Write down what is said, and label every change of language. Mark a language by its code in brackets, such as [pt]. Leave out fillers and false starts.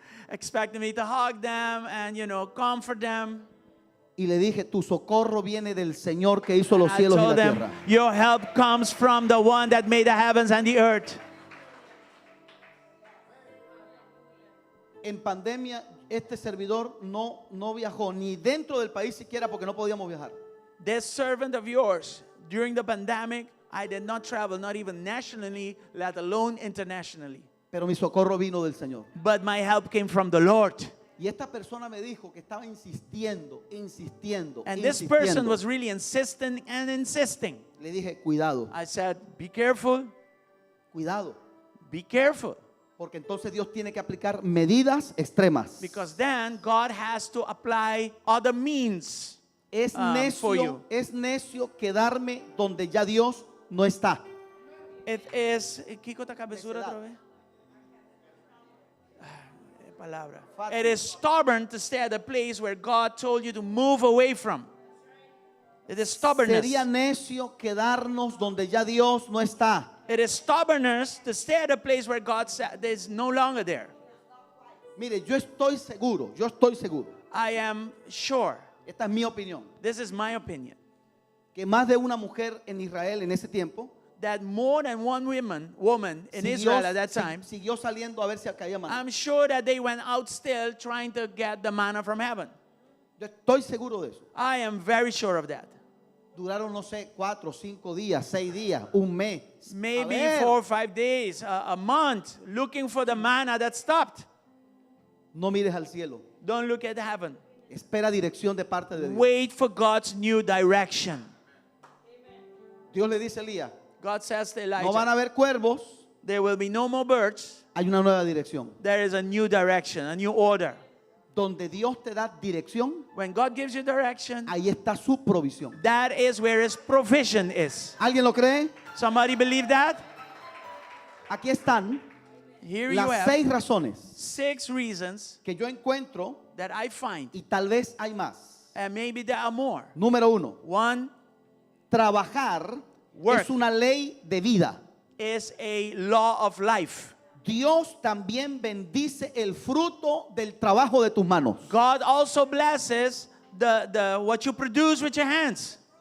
[en] expected me to hug them and, comfort them. [es] Y le dije, tu socorro viene del Señor que hizo los [en] I [es] cielos y la [en] told them, [es] tierra. [en] your help comes from the one that made the heavens and the earth. [es] En pandemia, este servidor no viajó ni dentro del país siquiera porque no podíamos viajar. [en] This servant of yours, during the pandemic, I did not travel, not even nationally, let alone internationally. [es] Pero mi socorro vino del Señor. [en] But my help came from the Lord. [es] Y esta persona me dijo que estaba insistiendo. [en] And this person was really insisting and insisting. [es] Le dije, cuidado, [en] I said, be careful, [es] cuidado. [en] be careful. [es] Porque entonces Dios tiene que aplicar medidas extremas. [en] Because then God has to apply other means. [es] Es [en] for you. [es] necio quedarme donde ya Dios no está. It is, Kiko, ta cabezura otra vez. Palabra. [en] It is stubborn to stay at a place where God told you to move away from. It is stubbornness. [es] Sería necio quedarnos donde ya Dios no está. [en] It is stubbornness to stay at a place where God is no longer there. [es] Mire, yo estoy seguro, [en] I am sure, [es] esta es mi opinión, [en] this is my opinion, [es] que más de una mujer en Israel en ese tiempo [en] that more than one woman in Israel at that time, [es] siguió saliendo a ver si caía maná. [en] I'm sure that they went out still trying to get the manna from heaven. [es] Yo estoy seguro de eso. [en] I am very sure of that. [es] Duraron, no sé, 4, 5 días, 6 días, un mes. [en] Maybe [es] A ver. [en] 4 or 5 days, a month, looking for the manna that stopped. [es] No mires al cielo. [en] Don't look at heaven. [es] Espera dirección de parte de Dios. [en] Wait for God's new direction. [es] Dios le dice a Elías, [en] God says to [es] no van a haber cuervos, [en] there will be no more birds. [es] hay una nueva dirección. [en] There is a new direction, a new order. [es] Donde Dios te da dirección, [en] When God gives you direction, [es] ahí está su provisión. [en] that is where His provision is. [es] ¿Alguien lo cree? [en] Somebody believe that? [es] Aquí están [en] Here you [es] las [en] have [es] 6 razones [en] 6 reasons [es] que yo encuentro [en] that I find, [es] y tal vez hay más. [en] and maybe there are more. [es] Número 1, [en] 1 [es] trabajar [en] Work. [es] es una ley de vida. [en] is a law of life. [es] Dios también bendice el fruto del trabajo de tus manos. [en] God also blesses the what you produce with your hands.